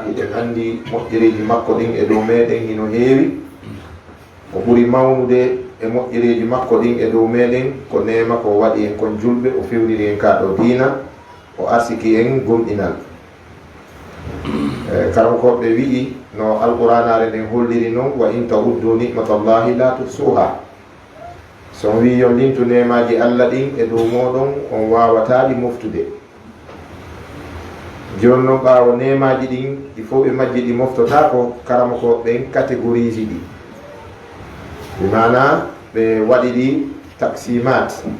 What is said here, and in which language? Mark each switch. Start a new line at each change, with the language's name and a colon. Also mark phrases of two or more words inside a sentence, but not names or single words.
Fula: Eɗen andi moƴƴereji makko ɗin e dow meɗen hino heewi. O ɓuri mawnude e moƴƴereji makko ɗin e dow meɗen ko nema ko waɗi en kon julɓe, o fewniri en kaɗo dina, o arsiki en gomɗinal. Karankoɓe wi'i no alquranare nden holliri noon:
Arabic: وإن تعدوا نعمة الله لا تحصوها.
Fula: So wi yon lintu nemaji Allah ɗin e dow moɗon, on wawataɗi moftude. joni noon ɓawo nemaji ɗin ɗi fof ɓe majji ɗi moftotako, karama ko ɓen catégorise ɗi, bimana ɓe waɗi ɗi taksimat.